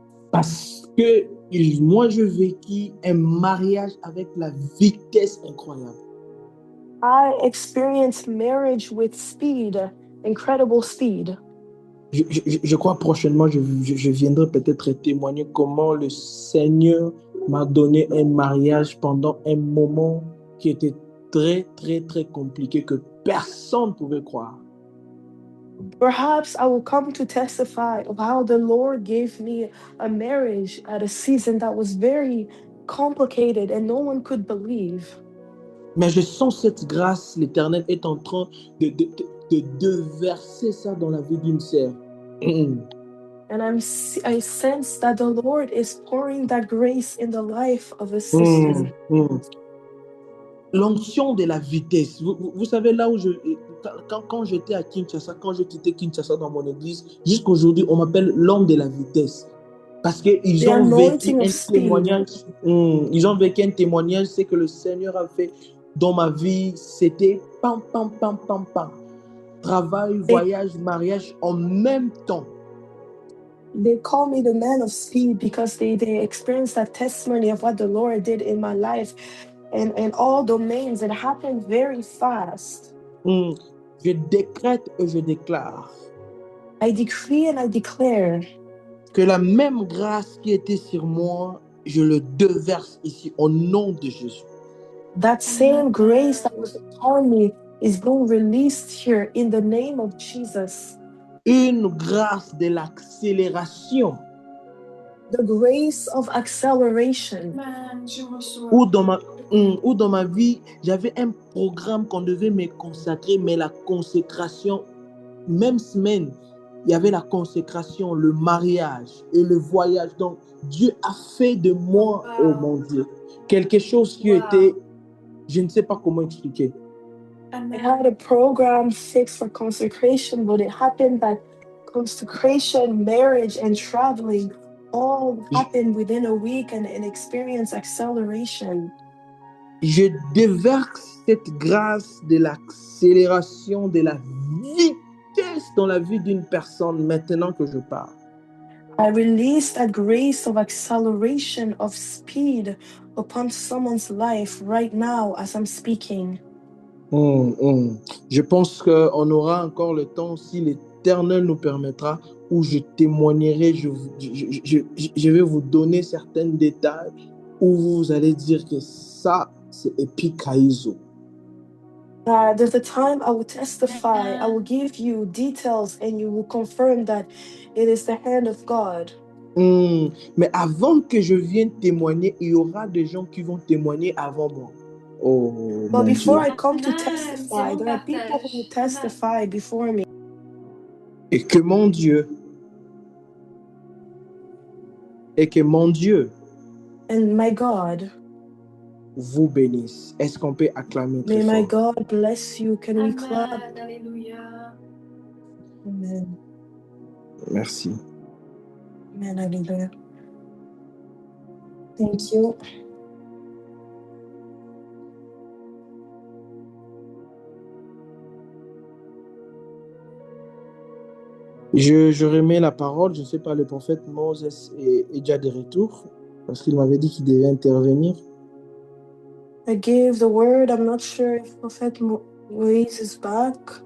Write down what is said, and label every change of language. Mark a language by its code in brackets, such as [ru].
[fr] Parce que moi, je vécu un mariage avec la vitesse incroyable. [en] I experienced marriage with speed, incredible speed. [fr] Je crois prochainement, je viendrai peut-être témoigner comment le Seigneur m'a donné un mariage pendant un moment qui était très, très, très compliqué, que personne ne pouvait croire. [en] Perhaps I will come to testify of how the Lord gave me a marriage at a season that was very complicated and no one could believe. [fr] Mais je sens cette grâce, l'Éternel est en train de verser ça dans la vie d'une sœur. [en] And I sense that the Lord is pouring that grace in the life of a sister. [fr] L'onction de la vitesse. Vous savez, là où quand j'étais à Kinshasa, quand j'ai quitté Kinshasa dans mon église, jusqu'aujourd'hui, on m'appelle l'homme de la vitesse. Parce qu'ils ont vécu un témoignage. Ils ont vécu un témoignage, c'est que le Seigneur a fait dans ma vie, c'était pam, pam, pam, pam, pam. Travail, voyage, mariage en même temps. [en] They call me the man of speed because they experienced that testimony of what the Lord did in my life. And in all domains, it happened very fast. [fr] Je décrète et je déclare. [en] I decree and I declare. [fr] Que la même grâce qui était sur moi, je le déverse ici au nom de Jésus. [en] That same grace that was upon me is being released here in the name of Jesus. [fr] Une grâce de l'accélération. [en] The grace of acceleration. [fr] Ou dans ma vie, j'avais un programme qu'on devait me consacrer, mais la consécration, même semaine, il y avait la consécration, le mariage et le voyage. Donc, Dieu a fait de moi, oh mon Dieu, quelque chose qui était, je ne sais pas comment expliquer. [en] I had a program fixed for consecration, but it happened that consecration, marriage, and traveling all happened within a week and experience acceleration. [fr] Je déverse cette grâce de l'accélération, de la vitesse dans la vie d'une personne maintenant que je parle. [en] I release that grace of acceleration, of speed upon someone's life right now as I'm speaking. [fr] Je pense qu'on aura encore le temps, si l'Éternel nous permettra, où je témoignerai, je vais vous donner certains détails où vous allez dire que ça, c'est Epikaizo. [en] There's a time I will testify, I will give you details, and you will confirm that it is the hand of God. [fr] Mais avant que je vienne témoigner, il y aura des gens qui vont témoigner avant moi. Oh, [en] But before [fr] Dieu. [en] I come to testify, there are people who will testify before me. [fr] Et que mon Dieu, [en] and my God, [fr] vous bénisse. Est-ce qu'on peut acclamer très [en] may [fr] fort? [en] my God bless you. Can we clap? [fr] Alléluia. Amen. Merci. [en] Amen. Hallelujah. Thank you. [fr] Je remets la parole. Je ne sais pas, le prophète Moses est déjà de retour parce qu'il m'avait dit qu'il devait intervenir. [en] I gave the word. I'm not sure if Prophet Moïse is back.